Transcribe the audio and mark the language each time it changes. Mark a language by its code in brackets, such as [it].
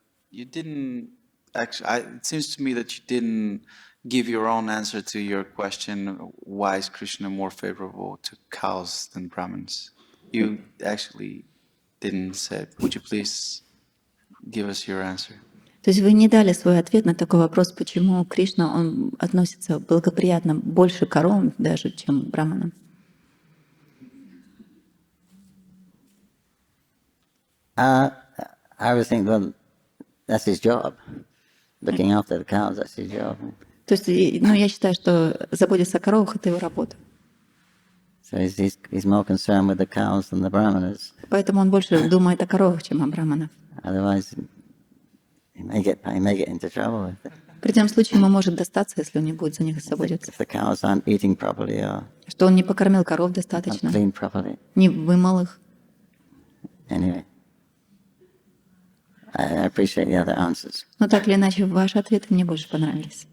[en] You didn't actually. It seems to me that you didn't give your own answer to your question. Why is Krishna more favorable to cows than Brahmins? You actually didn't say. Would you please give us your answer? [ru] То есть вы не дали свой ответ на такой вопрос, почему Кришна, он относится благоприятно больше к коровам даже, чем к браманам. [en] I would think, well, that's his job. Looking after the cows, that's his job. [ru] То есть, я считаю, что заботиться о коровах — это его работа. [en] So he's more concerned with the cows than the brahmanas. [ru] Поэтому он больше думает о коровах, чем о браманах. [en] Otherwise, he may get into trouble with it. [ru] В противном случае ему может достаться, если он не будет за них заботиться. [en] If the cows aren't eating properly or [ru] Что он не покормил коров [en] not [ru] достаточно, [en] cleaned properly. [ru] не вымыл их. [en] Anyway, I appreciate the other answers. [ru] Но так или иначе, ваши ответы мне больше понравились.